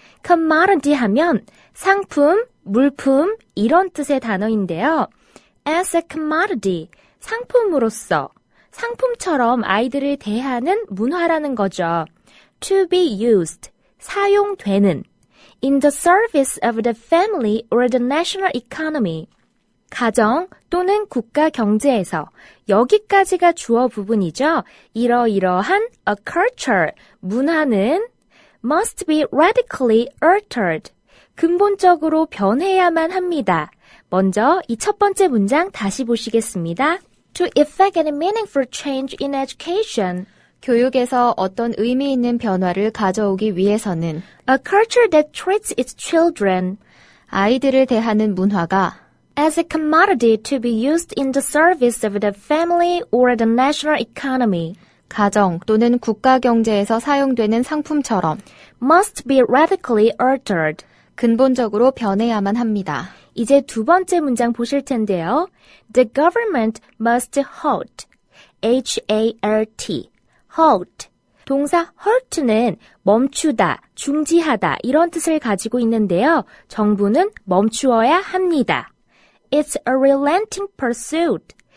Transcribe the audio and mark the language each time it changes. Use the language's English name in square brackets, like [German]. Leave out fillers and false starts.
[Korean] commodity 하면 상품, 물품 이런 뜻의 단어인데요. [English] as a commodity, [Korean] 상품으로서, 상품처럼 아이들을 대하는 문화라는 거죠. [English] to be used, [Korean] 사용되는. [English] In the service of the family or the national economy. [Korean] 가정 또는 국가 경제에서 여기까지가 주어 부분이죠. 이러이러한 [English] a culture, [Korean] 문화는 [English] must be radically altered. [Korean] 근본적으로 변해야만 합니다. 먼저 이 첫 번째 문장 다시 보시겠습니다. [English] To effect any meaningful change in education. [Korean] 교육에서 어떤 의미 있는 변화를 가져오기 위해서는 [English] A culture that treats its children [Korean] 아이들을 대하는 문화가 [English] as a commodity to be used in the service of the family or the national economy [Korean] 가정 또는 국가 경제에서 사용되는 상품처럼 [English] must be radically altered. [Korean] 근본적으로 변해야만 합니다. 이제 두 번째 문장 보실 텐데요. [English] The government must halt. H-A-L-T. halt. [Korean] 동사 halt는 멈추다, 중지하다 이런 뜻을 가지고 있는데요. 정부는 멈추어야 합니다. [English] It's a relenting pursuit.